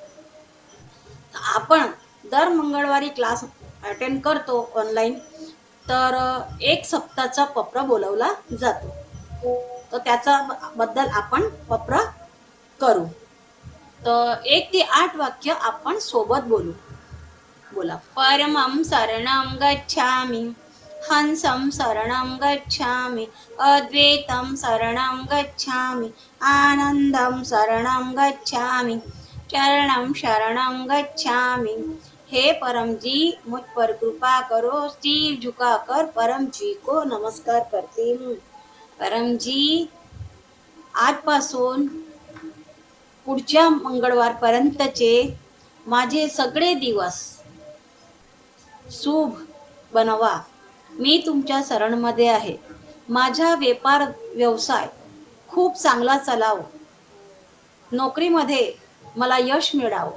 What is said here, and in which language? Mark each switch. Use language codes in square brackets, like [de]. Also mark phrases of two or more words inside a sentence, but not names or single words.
[mr] आपण दर मंगळवारी [en] class attend [mr] करतो ऑनलाईन. तर 1 सप्ताहाचा पप्रा बोलवला जातो. तर त्याचा बद्दल आपण पप्रा करू. तर 1 ते 8 वाक्य आपण सोबत बोलू. बोला. [pi] परमं शरणं गच्छामि, हंसं शरणं गच्छामि, अद्वैतं शरणं गच्छामि, आनंदं शरणं गच्छामि, चरणं शरणं गच्छामि। [hi] हे परम जी, मुझ पर कृपा करो, सिर झुकाकर परम जी को नमस्कार करती हूँ। परम जी, [mr] आजपासून पुढच्या मंगळवारपर्यंतचे माझे सगळे दिवस शुभ बनवा. मी तुमच्या शरणमध्ये आहे. माझा व्यापार व्यवसाय खूप चांगला चालावं, नोकरीमध्ये मला यश मिळावं,